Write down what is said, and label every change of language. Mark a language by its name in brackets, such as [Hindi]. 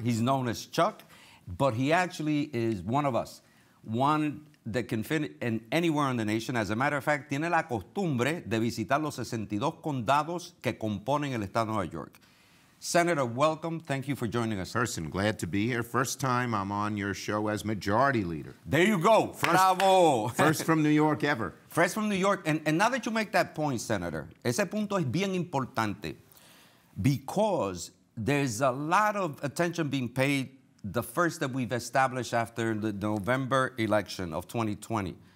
[English] He's known as Chuck, but he actually is one of us, one that can fit in anywhere in the nation. As a matter of fact, [Spanish] tiene la costumbre de visitar los 62 condados que componen el estado de Nueva York. [English] Senator, welcome. Thank you for joining us. Gerson, glad to be here. First time I'm on your show as majority leader. There you go. Bravo. First from New York ever. First from New York. And now that you make that point, Senator, [Spanish] ese punto es bien importante [English] because there's a lot of attention being paid the first that we've established after the November election of 2020.